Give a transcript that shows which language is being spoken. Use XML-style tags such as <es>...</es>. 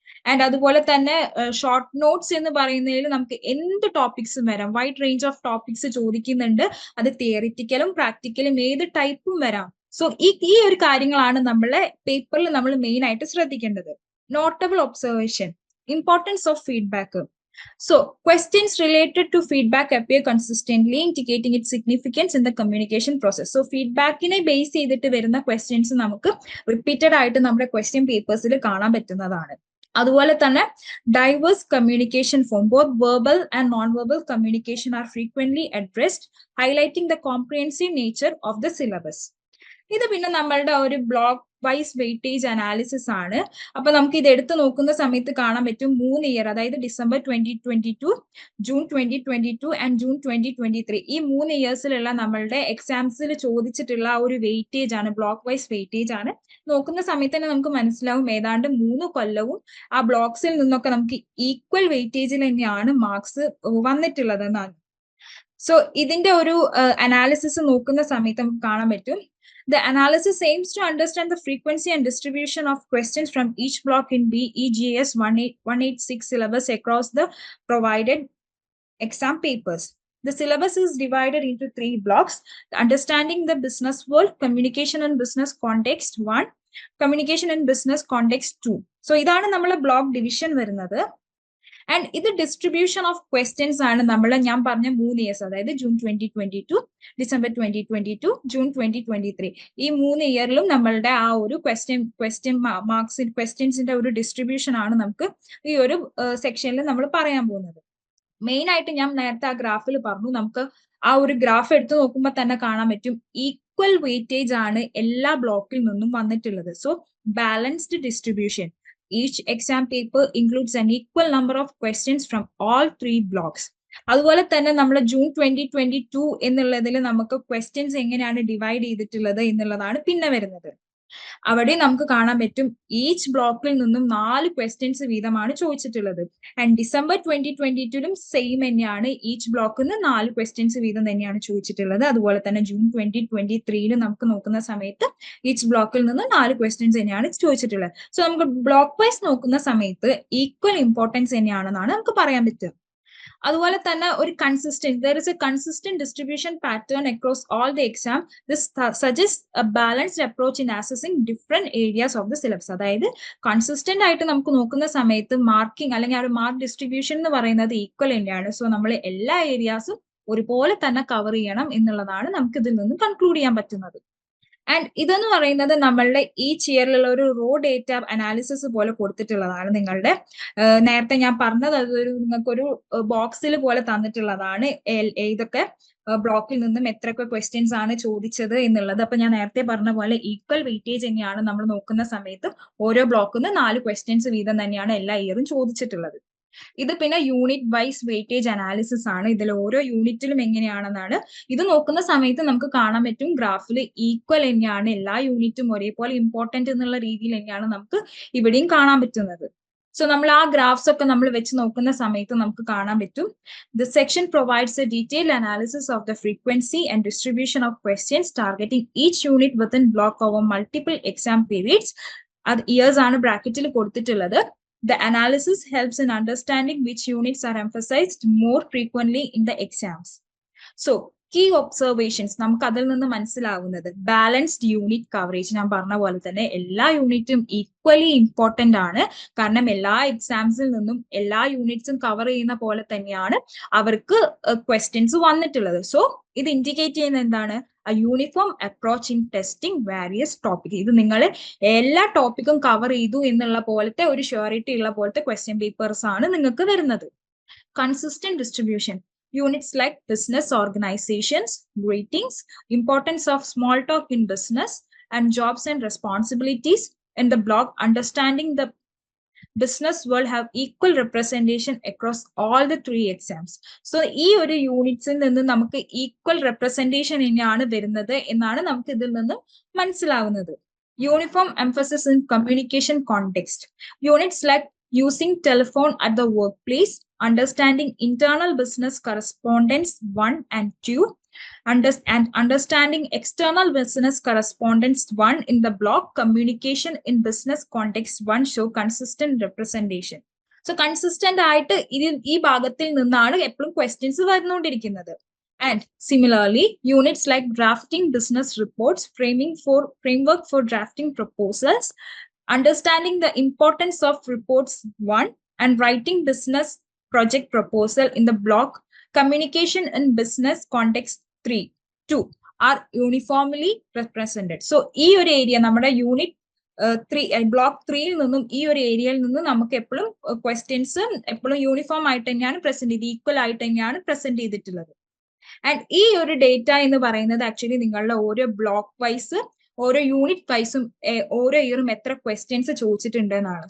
<ml>And അതുപോലെ തന്നെ short notes എന്ന് പറയുന്നതിൽ നമുക്ക് എന്ത് ടോപ്പിക്സും വരാം, വൈഡ് റേഞ്ച് ഓഫ് ടോപ്പിക്സ് ചോദിക്കുന്നുണ്ട്. അത് തിയറിറ്റിക്കലും പ്രാക്ടിക്കലും ഏത് ടൈപ്പും വരാം. സോ ഈ ഒരു കാര്യങ്ങളാണ് നമ്മളെ പേപ്പറിൽ നമ്മൾ മെയിൻ ആയിട്ട് ശ്രദ്ധിക്കേണ്ടത്.</ml> <en>Notable observation, importance of feedback. So, questions related to feedback appear consistently, indicating its significance in the communication process.</en> <ml>So, feedback-നെ base ചെയ്തിട്ട് വരുന്ന ക്വസ്റ്റ്യൻസ് നമുക്ക് റിപ്പീറ്റഡ് ആയിട്ട് നമ്മുടെ ക്വസ്റ്റ്യൻ പേപ്പേഴ്സിൽ കാണാൻ പറ്റുന്നതാണ്. അതുപോലെ തന്നെ</ml> <en>Diverse communication form, both verbal and non verbal communication are frequently addressed, highlighting the comprehensive nature of the syllabus.</en> <ml>ഇത് പിന്നെ നമ്മളുടെ ഒരു ബ്ലോക്ക് വൈസ് വെയിറ്റേജ് അനാലിസിസ് ആണ്. അപ്പൊ നമുക്ക് ഇത് എടുത്തു നോക്കുന്ന സമയത്ത് കാണാൻ പറ്റും 3 ഇയർ, അതായത് ഡിസംബർ 2022, ജൂൺ 2022 ആൻഡ് ജൂൺ 2023, ഈ 3 ഇയേഴ്സിലുള്ള നമ്മളുടെ എക്സാംസിൽ ചോദിച്ചിട്ടുള്ള ഒരു വെയിറ്റേജ് ആണ്, ബ്ലോക്ക് വൈസ് വെയിറ്റേജ് ആണ്. നോക്കുന്ന സമയത്ത് തന്നെ നമുക്ക് മനസ്സിലാവും ഏതാണ്ട് 3 കൊല്ലവും ആ ബ്ലോക്സിൽ നിന്നൊക്കെ നമുക്ക് ഈക്വൽ വെയിറ്റേജിൽ തന്നെയാണ് മാർക്സ് വന്നിട്ടുള്ളത് എന്നാണ്. സോ ഇതിന്റെ ഒരു അനാലിസിസ് നോക്കുന്ന സമയത്ത് നമുക്ക് കാണാൻ പറ്റും</ml> <en>the analysis aims to understand the frequency and distribution of questions from each block in BEGS 186 syllabus across the provided exam papers. The syllabus is divided into 3 blocks: understanding the business world, communication and business context 1, communication and business context 2.</en> <ml>So ഇതാണ് നമ്മളെ block division വരുന്നത്. And ഇത്</ml> <en>distribution of questions</en> <ml>ആണ് നമ്മൾ ഞാൻ പറഞ്ഞ 3 years, അതായത് June 2022, December 2022, June 2023, ഈ 3 ഇയറിലും നമ്മളുടെ ആ ഒരു ക്വസ്റ്റ്യൻ മാർക്സ് ക്വസ്റ്റ്യൻസിന്റെ ഒരു ഡിസ്ട്രിബ്യൂഷൻ ആണ് നമുക്ക് ഈ ഒരു സെക്ഷനിൽ നമ്മൾ പറയാൻ പോകുന്നത്. മെയിൻ ആയിട്ട് ഞാൻ നേരത്തെ ആ ഗ്രാഫിൽ പറഞ്ഞു, നമുക്ക് ആ ഒരു ഗ്രാഫ് എടുത്ത് നോക്കുമ്പോൾ തന്നെ കാണാൻ പറ്റും ഈക്വൽ വെയിറ്റേജ് ആണ് എല്ലാ ബ്ലോക്കിൽ നിന്നും വന്നിട്ടുള്ളത്.</ml> <en>So balanced distribution. Each exam paper includes an equal number of questions from all 3 blocks.</en> <ml>അതുപോലെ തന്നെ നമ്മൾ ജൂൺ 2022 എന്നുള്ളതിൽ നമുക്ക് ക്വസ്റ്റ്യൻസ് എങ്ങനെയാണ് ഡിവൈഡ് ചെയ്തിട്ടുള്ളത് എന്നുള്ളതാണ് പിന്നെ വരുന്നത്. അവിടെ നമുക്ക് കാണാൻ പറ്റും ഈച്ച് ബ്ലോക്കിൽ നിന്നും 4 ക്വസ്റ്റ്യൻസ് വീതമാണ് ചോദിച്ചിട്ടുള്ളത്. ആൻഡ് ഡിസംബർ 2022ലും സെയിം തന്നെയാണ്, ഈച്ച് ബ്ലോക്കിൽ നിന്ന് 4 ക്വസ്റ്റ്യൻസ് വീതം തന്നെയാണ് ചോദിച്ചിട്ടുള്ളത്. അതുപോലെ തന്നെ ജൂൺ 2023 നമുക്ക് നോക്കുന്ന സമയത്ത് ഈച്ച് ബ്ലോക്കിൽ നിന്ന് 4 ക്വസ്റ്റ്യൻസ് തന്നെയാണ് ചോദിച്ചിട്ടുള്ളത്. സോ നമുക്ക് ബ്ലോക്ക് വൈസ് നോക്കുന്ന സമയത്ത് ഈക്വൽ ഇമ്പോർട്ടൻസ് തന്നെയാണെന്നാണ് നമുക്ക് പറയാൻ പറ്റുക. അതുപോലെ തന്നെ ഒരു</ml> <en>there is a consistent distribution pattern across all the exam. This suggests a balanced approach in assessing different areas of the syllabus.</en> <ml>അതായത് കൺസിസ്റ്റന്റ് ആയിട്ട് നമുക്ക് നോക്കുന്ന സമയത്ത് മാർക്കിംഗ് അല്ലെങ്കിൽ ആ ഒരു മാർക്ക് ഡിസ്ട്രിബ്യൂഷൻ എന്ന് പറയുന്നത് ഈക്വൽ തന്നെയാണ്. സോ നമ്മൾ എല്ലാ ഏരിയാസും ഒരുപോലെ തന്നെ കവർ ചെയ്യണം എന്നുള്ളതാണ് നമുക്ക് ഇതിൽ നിന്ന് കൺക്ലൂഡ് ചെയ്യാൻ പറ്റുന്നത്. ആൻഡ് ഇതെന്ന് പറയുന്നത് നമ്മളുടെ ഈ ഇയറിലുള്ള ഒരു റോ ഡേറ്റ അനാലിസിസ് പോലെ കൊടുത്തിട്ടുള്ളതാണ്. നിങ്ങളുടെ നേരത്തെ ഞാൻ പറഞ്ഞത് അതൊരു നിങ്ങൾക്കൊരു ബോക്സിൽ പോലെ തന്നിട്ടുള്ളതാണ്. ഏതൊക്കെ ബ്ലോക്കിൽ നിന്നും എത്രയൊക്കെ ക്വസ്റ്റ്യൻസ് ആണ് ചോദിച്ചത് എന്നുള്ളത്. അപ്പൊ ഞാൻ നേരത്തെ പറഞ്ഞ പോലെ ഈക്വൽ വെയിറ്റേജ് തന്നെയാണ് നമ്മൾ നോക്കുന്ന സമയത്ത് ഓരോ ബ്ലോക്കിൽ നിന്ന് 4 ക്വസ്റ്റ്യൻസ് വീതം തന്നെയാണ് എല്ലാ ഇയറും ചോദിച്ചിട്ടുള്ളത്. ഇത് പിന്നെ യൂണിറ്റ് വൈസ് വെയിറ്റേജ് അനാലിസിസ് ആണ്. ഇതിൽ ഓരോ യൂണിറ്റിലും എങ്ങനെയാണെന്നാണ് ഇത് നോക്കുന്ന സമയത്ത് നമുക്ക് കാണാൻ പറ്റും. ഗ്രാഫിൽ ഈക്വൽ തന്നെയാണ്, എല്ലാ യൂണിറ്റും ഒരേപോലെ ഇമ്പോർട്ടന്റ് എന്നുള്ള രീതിയിൽ തന്നെയാണ് നമുക്ക് ഇവിടെയും കാണാൻ പറ്റുന്നത്. സോ നമ്മൾ ആ ഗ്രാഫ്സ് ഒക്കെ നമ്മൾ വെച്ച് നോക്കുന്ന സമയത്ത് നമുക്ക് കാണാൻ പറ്റും.</ml> <en>The section provides a detailed analysis of the frequency and distribution of questions targeting each unit within block over multiple exam periods.</en> <ml>അത് ഇയേഴ്സ് ആണ് ബ്രാക്കറ്റിൽ കൊടുത്തിട്ടുള്ളത്.</ml> <en>The analysis helps in understanding which units are emphasized more frequently in the exams. So, key observations</en> <ml>നമുക്ക് അതിൽ നിന്ന് മനസ്സിലാവുന്നത്</ml> <en>Balanced unit coverage.</en> <ml>ഞാൻ പറഞ്ഞ പോലെ തന്നെ എല്ലാ യൂണിറ്റും ഈക്വലി ഇമ്പോർട്ടന്റ് ആണ്. കാരണം എല്ലാ എക്സാംസിൽ നിന്നും എല്ലാ യൂണിറ്റ്സും കവർ ചെയ്യുന്ന പോലെ തന്നെയാണ് അവർക്ക് ക്വസ്റ്റ്യൻസ് വന്നിട്ടുള്ളത്. സോ ഇത് ഇൻഡിക്കേറ്റ് ചെയ്യുന്ന എന്താണ്?</ml> <en>a uniform approach in testing various topics.</en> <ml>ഇത് നിങ്ങൾ എല്ലാ ടോപ്പിക്കും കവർ ചെയ്തു എന്നുള്ള പോലത്തെ ഒരു ഷ്യൂരിറ്റി ഉള്ള പോലത്തെ ക്വസ്റ്റ്യൻ പേപ്പേഴ്സ് ആണ് നിങ്ങൾക്ക് വരുന്നത്.</ml> <en>Consistent distribution. Units like business organizations, ratings, importance of small talk in business, and jobs and responsibilities in the block, understanding the business world have equal representation across all the 3 exams.</en> <ml>So ഈ ഒരു യൂണിറ്റ്സിൽ നിന്ന് നമുക്ക് equal representation തന്നെയാണ് വരുന്നത് എന്നാണ് നമുക്ക് ഇതിൽ നിന്ന് മനസ്സിലാവുന്നത്.</ml> <en>Uniform emphasis in communication context. Units like using telephone at the workplace, understanding internal business correspondence 1 and 2, and understanding external business correspondence 1 in the block communication in business context 1 show consistent representation.</en> <ml>So consistent ആയിട്ട് ഈ ഭാഗത്തിൽ നിന്നാണ് എപ്പോഴും questions വരുന്നുകൊണ്ടിരിക്കുന്നത്.</ml> <en>And similarly, units like drafting business reports, framework for drafting proposals, understanding the importance of reports 1, and writing business project proposal in the block communication in business context 2 are uniformly represented.</en> <ml>So ഈ ഒരു area നമ്മുടെ unit 3 block 3യിൽ നിന്നും ഈ ഒരു ഏരിയയിൽ നിന്നും നമുക്ക് എപ്പോഴും ക്വസ്റ്റ്യൻസ് എപ്പോഴും യൂണിഫോം ആയിട്ട് തന്നെയാണ് പ്രസന്റ് ചെയ്ത് ഈക്വൽ ആയിട്ട് തന്നെയാണ് പ്രസന്റ് ചെയ്തിട്ടുള്ളത്. ആൻഡ് ഈ ഒരു ഡേറ്റ എന്ന് പറയുന്നത് ആക്ച്വലി നിങ്ങളുടെ ഓരോ ബ്ലോക്ക് വൈസ് ഓരോ യൂണിറ്റ് വൈസും ഓരോ ഇയറും എത്ര ക്വസ്റ്റ്യൻസ് ചോദിച്ചിട്ടുണ്ട് എന്നാണ്.</ml>